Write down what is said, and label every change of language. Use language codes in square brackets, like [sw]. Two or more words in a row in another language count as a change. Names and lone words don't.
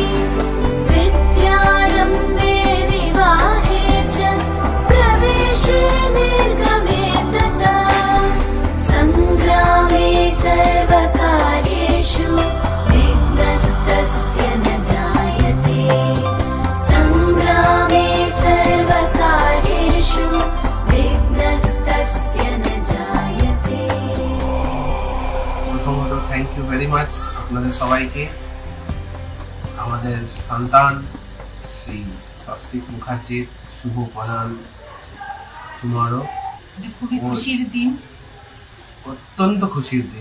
[sa] विद्यारम्भे विवाहे च प्रवेशे निर्गमे तथा सङ्ग्रामे सर्वकार्येषु विघ्नस्तस्य न जायते। सङ्ग्रामे सर्वकार्येषु विघ्नस्तस्य न जायते। [bn] প্রথমত [en] thank you very much [bn] আপনাদের সবাইকে। আমাদের সন্তান শ্রী স্বস্তিক মুখার্জির শুভ প্রণাম টুমরো। খুবই খুশির দিন, অত্যন্ত খুশির দিন।